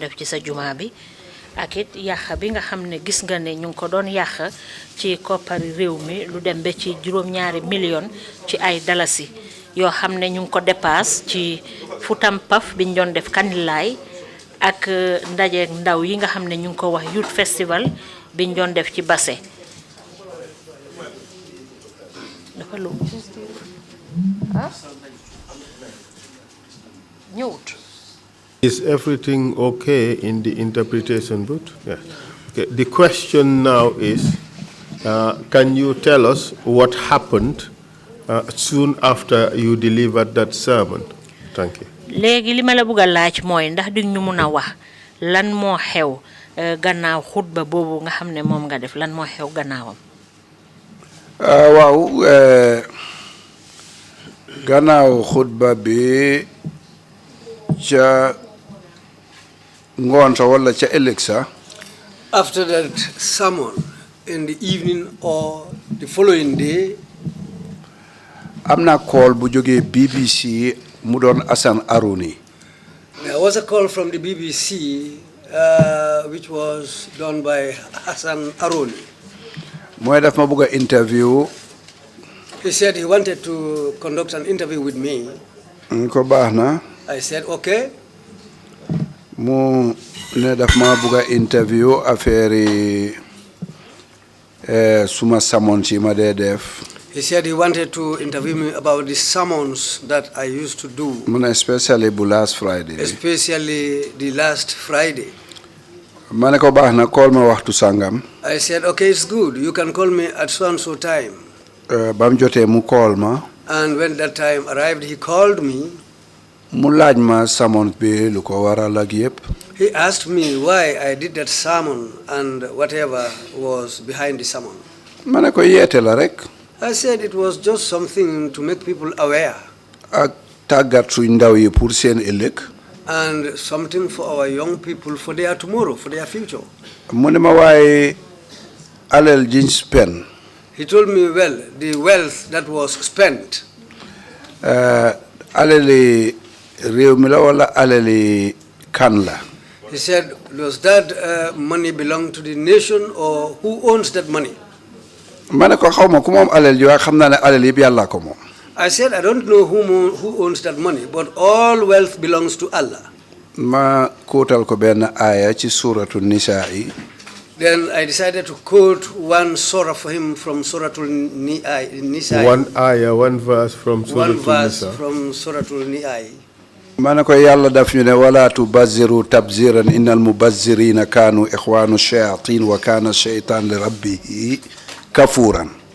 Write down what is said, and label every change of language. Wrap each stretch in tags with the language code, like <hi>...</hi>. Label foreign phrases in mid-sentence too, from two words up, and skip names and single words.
<wo>def ci sa jumaa bi ak it yàq bi nga xam ne gis nga ne ñu ngi ko doon yàq ci koppari réew mi lu dem ba ci juróom-ñaari million ci ay dalasi yoo xam ne ñu ngi ko dépasse ci futam paf bi ñu doon def kanilaay ak ndaje ndaw yi nga xam ne ñu ngi ko wax</wo> <en>youth festival</en> <wo>bi ñu doon def ci Basse dafa lu ñëwut.</wo> <en>Is everything okay in the interpretation booth? Yes. Okay. The question now is, can you tell us what happened soon after you delivered that sermon? Thank you.</en> <wo>léegi li ma la bëgg a laaj mooy ndax di ñu mun a wax lan moo xew gannaaw xutba boobu nga xam ne moom nga def lan moo xew gannaawam. waaw gannaaw xutba bi ca ngoon sa wala ca ëllëg sa.</wo> <en>After that sermon in the evening or the following day,</en> <wo>am na call bu jógee BBC mu doon Hassan Aroni.</wo> <en>There was a call from the BBC which was done by Hassan Aroni.</en> <wo>mooy daf ma bëgg a interview.</wo> <en>He said he wanted to conduct an interview with me.</en> <wo>ko baax na.</wo> <en>I said okay.</en> <wo>mu ne daf ma bëgg a interview affaire yi suma sermon ci ma dee def.</wo> <en>He said he wanted to interview me about the sermons that I used to do.</en> <wo>mu ne especially bu</wo> <en>last Friday. Especially the last Friday.</en> <wo>ma ne ko baax na call ma waxtu sangam.</wo> <en>I said okay, it's good. You can call me at so and so time.</en> <wo>ba mu jotee mu call ma.</wo> <en>And when that time arrived, he called me.</en> <wo>mu laaj ma sermon bi lu ko waral ak yëpp.</wo> <en>He asked me why I did that sermon and whatever was behind the sermon.</en> <wo>ma ne ko yeete la rek.</wo> <en>I said it was just something to make people aware.</en> <wo>ak tàggat suñ ndaw yi pour seen ëllëg.</wo> <en>And something for our young people for their tomorrow, for their future.</en> <wo>mu ne ma waaye alal jiñ spend.</wo> <en>He told me, well, the wealth that was spent.</en> <wo>alali réew mi la wala alali kan la.</wo> <en>He said, does that money belong to the nation or who owns that money?</en> <wo>ma ne ko xaw ma ku moom alal ji waaye xam naa ne alal yëpp yàlla ko moom.</wo> <en>I said, I don't know who owns that money, but all wealth belongs to Allah.</en> <wo>ma kóotal ko benn aaya ci suuratu nisaa yi.</wo> <en>Then I decided to quote one surah for him from Suratul Nisa. One verse from Suratul Nisa. From Suratul Ni'ai.</en> <wo>ma ne ko yàlla daf ñu ne</wo> <ar>ولا تبذر تبذيرا إن المبذرين كانوا إخوان الشياطين وكان الشيطان لربه كفورا.</ar>